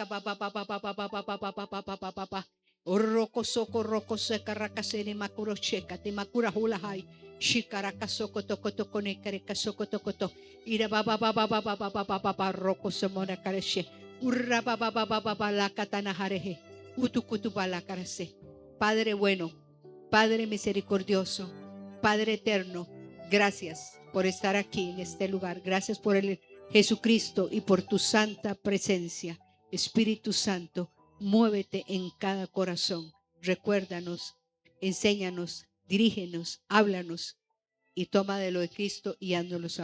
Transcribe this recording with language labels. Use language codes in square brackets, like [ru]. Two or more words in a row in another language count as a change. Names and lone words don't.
[es] bababababababababababababa urroko soko roko seka rakasene makuro sheka te makura hulahai shikaraka sokoto koto kone kereka sokoto koto ira bababababababababa roko somona kareshe urra babababababa la katana harehe utukutu bala karase Padre bueno, Padre misericordioso, Padre eterno, gracias por estar aquí en este lugar. Gracias por el Jesucristo y por tu santa presencia. Espíritu Santo, muévete en cada corazón. Recuérdanos, enséñanos, dirígenos, háblanos y toma de lo de Cristo y háznoslo saber.